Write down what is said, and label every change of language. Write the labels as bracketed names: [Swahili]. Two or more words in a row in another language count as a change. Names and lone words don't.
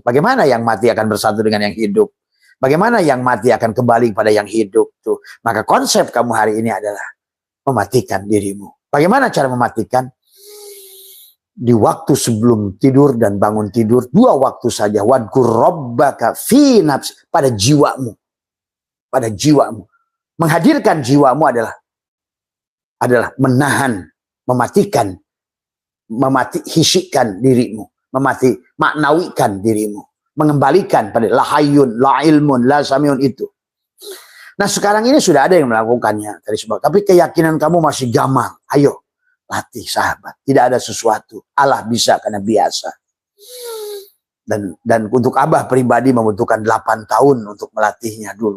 [Indonesian] Bagaimana yang mati akan bersatu dengan yang hidup? Bagaimana yang mati akan kembali pada yang hidup? Tuh. Maka konsep kamu hari ini adalah mematikan dirimu. Bagaimana cara mematikan? Di waktu sebelum tidur dan bangun tidur, dua waktu saja. [Arabic] واذكر ربك في نفسي, [Indonesian] pada jiwamu. Pada jiwamu. Menghadirkan jiwamu adalah menahan, mematikan, hisikkan dirimu, maknawikan dirimu, mengembalikan pada [Arabic] لا حي، لا علم، لا سميع [Indonesian] itu. Nah sekarang ini sudah ada yang melakukannya. Tapi keyakinan kamu masih gamal. Ayo latih sahabat. Tidak ada sesuatu. Allah bisa karena biasa. Dan untuk Abah pribadi membutuhkan 8 tahun untuk melatihnya dulu.